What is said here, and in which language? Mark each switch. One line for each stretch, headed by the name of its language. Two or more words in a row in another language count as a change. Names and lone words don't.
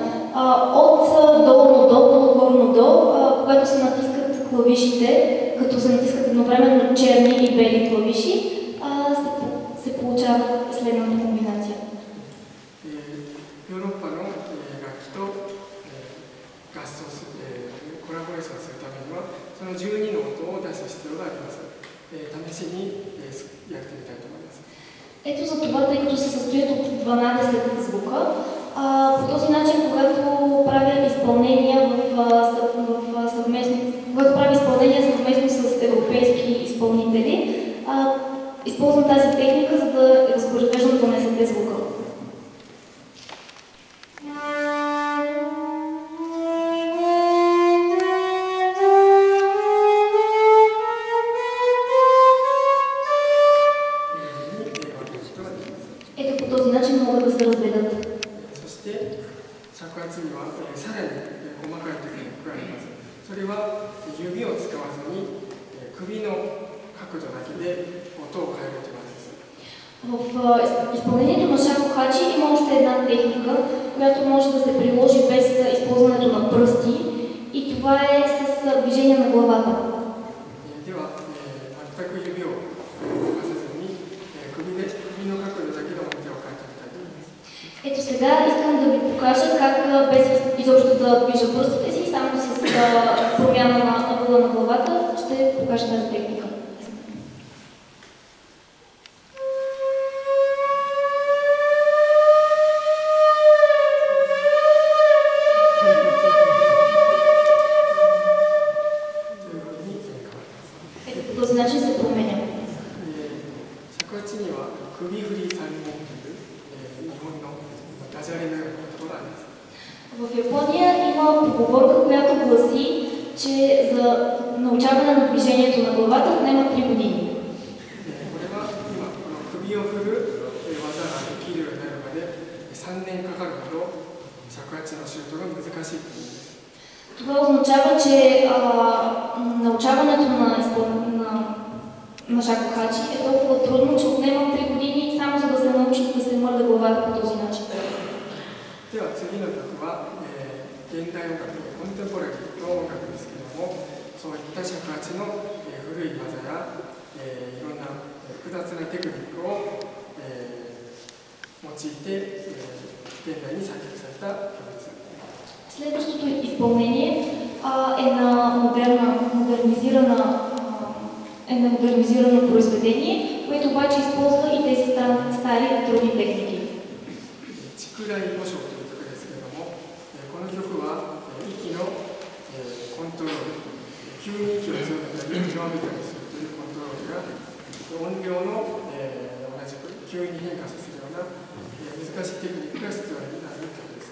Bulgarian: от долно до горно до, когато се натискат клавишите, като се натискат едновременно черни и бели клавиши, се получава следната комбинация.
Japanese: ヨーロッパの楽器と合奏する、コラボレーションするためにはその12の音を出す必要があります。試しにやってみたいと思います。
Bulgarian: Ето за това, тъй като се състоят от 12 звука, по този начин, когато правя изпълнения съвместно с европейски изпълнители, използвам тази техника, за да възпроизвеждам 12 звука. Ето по този начин могат да се разделят.
Japanese: そして尺圧にはさらに細かいテクニックがあります。それは指を使わずに首の角度だけで音を変えるという技です。
Bulgarian: В изпълнението на шакохачи има още една техника, която може да се приложи без използването на пръсти, и това е с движение на главата.
Japanese: では、全く指を動かさずに首の角度だけで音程を変えてみたいと思います。
Bulgarian: Ето сега искам да ви покажа как без изобщо да движа пръстите си, само с промяна на ъгъла на главата ще покажа тази техника. Ето по този начин се променя.
Japanese: 尺八には首振り三本という日本のダジャレのような言葉があります。
Bulgarian: В Япония има поговорка, която гласи, че за научаване на движението на главата отнема 3 години.
Japanese: これは今この首を振る技ができるようになるまで3年かかるほど尺八の習得が難しいという意味です。
Bulgarian: Това означава, че научаването на шакохачи е толкова трудно, че отнема 3 години само за да се научи да се мърда главата по този начин.
Japanese: では次の曲は、現代音楽、コンテンポラリーの音楽ですけれども、そういった尺八の、古い技や、いろんな複雑なテクニックを、 用いて、現代に作曲された曲です。
Bulgarian: Следващото изпълнение е на модернизирано произведение, което обаче използва и тези стари трудни техники.
Japanese: チクライ五章という曲ですけれども、この曲は息のコントロール、急に息を強めたり弱めたりするというコントロールが音量の同じく急に変化させるような難しいテクニックが必要になる曲です。